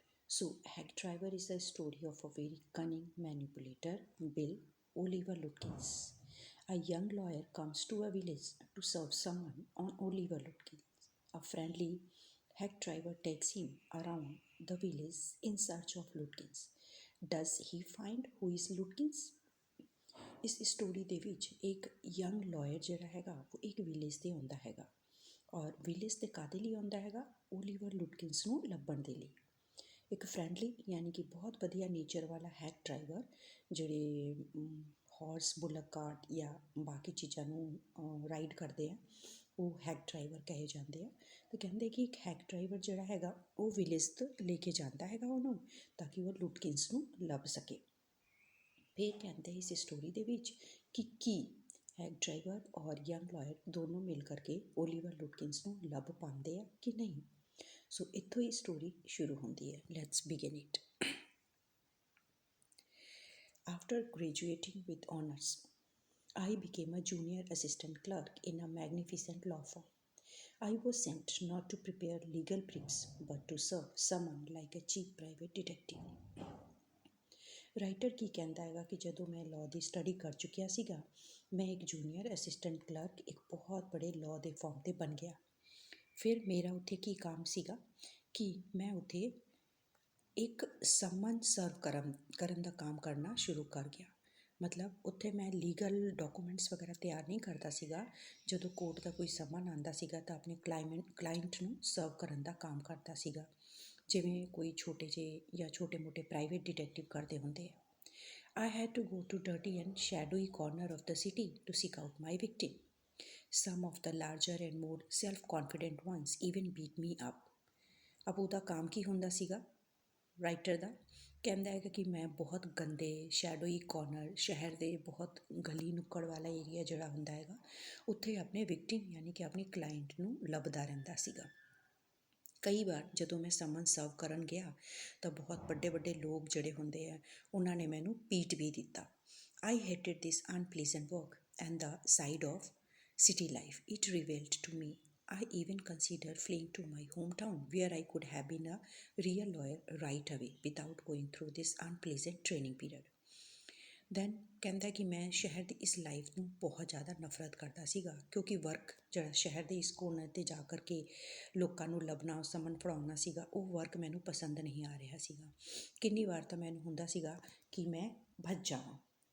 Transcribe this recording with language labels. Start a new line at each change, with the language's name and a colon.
English: So, Hack Driver is the story of a very cunning manipulator, Bill Oliver Lutkins. A young lawyer comes to a village to serve someone on Oliver Lutkins. A friendly hack driver takes him around the village in search of Lutkins. Does he find who is Lutkins?
Punjabi: ਇਸ story ਦੇ ਵਿੱਚ ਇੱਕ young lawyer ਜਿਹੜਾ ਹੈਗਾ ਉਹ ਇੱਕ village 'ਤੇ ਆਉਂਦਾ ਹੈਗਾ ਔਰ ਵਿਲੇਜ 'ਤੇ ਕਾਹਦੇ ਲਈ ਆਉਂਦਾ ਹੈਗਾ ਓਲੀਵਰ ਲੁਟਕਿੰਸ ਨੂੰ ਲੱਭਣ ਦੇ ਲਈ। ਇੱਕ ਫਰੈਂਡਲੀ ਯਾਨੀ ਕਿ ਬਹੁਤ ਵਧੀਆ ਨੇਚਰ ਵਾਲਾ ਹੈਕ ਡਰਾਈਵਰ ਜਿਹੜੇ ਹਾਰਸ ਬੁਲਕ ਕਾਰਟ ਜਾਂ ਬਾਕੀ ਚੀਜ਼ਾਂ ਨੂੰ ਰਾਈਡ ਕਰਦੇ ਆ ਉਹ ਹੈਕ ਡਰਾਈਵਰ ਕਹੇ ਜਾਂਦੇ ਆ। ਅਤੇ ਕਹਿੰਦੇ ਕਿ ਇੱਕ ਹੈਕ ਡਰਾਈਵਰ ਜਿਹੜਾ ਹੈਗਾ ਉਹ ਵਿਲੇਜ ਤੋਂ ਲੈ ਕੇ ਜਾਂਦਾ ਹੈਗਾ ਉਹਨੂੰ ਤਾਂ ਕਿ ਉਹ ਲੁਟਕਿੰਸ ਨੂੰ ਲੱਭ ਸਕੇ। ਫਿਰ ਕਹਿੰਦੇ ਇਸ ਸਟੋਰੀ ਦੇ ਵਿੱਚ ਕਿ ਕੀ ਹੈਕ ਡਰਾਈਵਰ ਔਰ ਯੰਗ ਲਾਇਰ ਦੋਨੋਂ ਮਿਲ ਕਰਕੇ ਓਲੀਵਰ ਲੁਟਕਿੰਸ ਨੂੰ ਲੱਭ ਪਾਉਂਦੇ ਆ ਕਿ ਨਹੀਂ। ਸੋ ਇੱਥੋਂ ਹੀ ਸਟੋਰੀ ਸ਼ੁਰੂ ਹੁੰਦੀ ਹੈ।
English: Let's begin it. After graduating with honours I became a junior assistant clerk in a magnificent law firm. I was sent not to prepare legal briefs but to serve someone like a cheap private detective.
Punjabi: Writer ਕੀ ਕਹਿੰਦਾ ਹੈਗਾ ਕਿ ਜਦੋਂ ਮੈਂ law ਦੀ study ਕਰ ਚੁੱਕਿਆ ਸੀਗਾ ਮੈਂ ਇੱਕ ਜੂਨੀਅਰ ਅਸਿਸਟੈਂਟ ਕਲਰਕ ਇੱਕ ਬਹੁਤ ਬੜੇ ਲਾਅ ਦੇ ਫਰਮ 'ਤੇ ਬਣ ਗਿਆ। ਫਿਰ ਮੇਰਾ ਉੱਥੇ ਕੀ ਕੰਮ ਸੀਗਾ ਕਿ ਮੈਂ ਉੱਥੇ ਇੱਕ ਸਮਨ ਸਰਵ ਕਰਨ ਦਾ ਕੰਮ ਕਰਨਾ ਸ਼ੁਰੂ ਕਰ ਗਿਆ। ਮਤਲਬ ਉੱਥੇ ਮੈਂ ਲੀਗਲ ਡਾਕੂਮੈਂਟਸ ਵਗੈਰਾ ਤਿਆਰ ਨਹੀਂ ਕਰਦਾ ਸੀਗਾ। ਜਦੋਂ ਕੋਰਟ ਦਾ ਕੋਈ ਸਮਨ ਆਉਂਦਾ ਸੀਗਾ ਤਾਂ ਆਪਣੇ ਕਲਾਇੰਟ ਨੂੰ ਸਰਵ ਕਰਨ ਦਾ ਕੰਮ ਕਰਦਾ ਸੀਗਾ, ਜਿਵੇਂ ਕੋਈ ਛੋਟੇ ਜਿਹੇ ਜਾਂ ਛੋਟੇ ਮੋਟੇ ਪ੍ਰਾਈਵੇਟ ਡਿਟੈਕਟਿਵ ਕਰਦੇ ਹੁੰਦੇ ਆ।
English: I had to go to dirty and shadowy corner of the city to seek out my victim. Some of the larger and more self-confident ones even beat me up.
Punjabi: ਅਬ ਉਹਦਾ ਕੰਮ ਕੀ ਹੁੰਦਾ ਸੀਗਾ writer ਦਾ? ਕਹਿੰਦਾ ਹੈਗਾ ਕਿ ਮੈਂ ਬਹੁਤ ਗੰਦੇ ਸ਼ੈਡੋਈ ਕਾਰਨਰ, ਸ਼ਹਿਰ ਦੇ ਬਹੁਤ ਗਲੀ ਨੁੱਕੜ ਵਾਲਾ ਏਰੀਆ ਜਿਹੜਾ ਹੁੰਦਾ ਹੈਗਾ ਉੱਥੇ ਆਪਣੇ ਵਿਕਟਿਮ ਯਾਨੀ ਕਿ ਆਪਣੀ ਕਲਾਇੰਟ ਨੂੰ ਲੱਭਦਾ ਰਹਿੰਦਾ ਸੀਗਾ। ਕਈ ਵਾਰ ਜਦੋਂ ਮੈਂ ਸਮਨ ਸਰਵ ਕਰਨ ਗਿਆ ਤਾਂ ਬਹੁਤ ਵੱਡੇ ਵੱਡੇ ਲੋਕ ਜਿਹੜੇ ਹੁੰਦੇ ਆ ਉਹਨਾਂ ਨੇ ਮੈਨੂੰ ਪੀਟ ਵੀ ਦਿੱਤਾ।
English: I hated this unpleasant work and the side of city life. It revealed to me. I even considered fleeing to my hometown where I could have been a real lawyer right away without going through this unpleasant training period.
Punjabi: Then ਕਹਿੰਦਾ ਕਿ ਮੈਂ ਸ਼ਹਿਰ ਦੀ ਇਸ life ਨੂੰ ਬਹੁਤ ਜ਼ਿਆਦਾ ਨਫ਼ਰਤ ਕਰਦਾ ਸੀਗਾ ਕਿਉਂਕਿ ਵਰਕ ਜਿਹੜਾ ਸ਼ਹਿਰ ਦੇ ਇਸ ਕੋਰਨਰ 'ਤੇ ਜਾ ਕਰਕੇ ਲੋਕਾਂ ਨੂੰ ਲੱਭਣਾ, ਸਮਨ ਫੜਾਉਣਾ ਸੀਗਾ, ਉਹ ਵਰਕ ਮੈਨੂੰ ਪਸੰਦ ਨਹੀਂ ਆ ਰਿਹਾ ਸੀਗਾ। ਕਿੰਨੀ ਵਾਰ ਤਾਂ ਮੈਨੂੰ ਹੁੰਦਾ ਸੀਗਾ ਕਿ ਮੈਂ ਭੱਜ ਜਾਵਾਂ।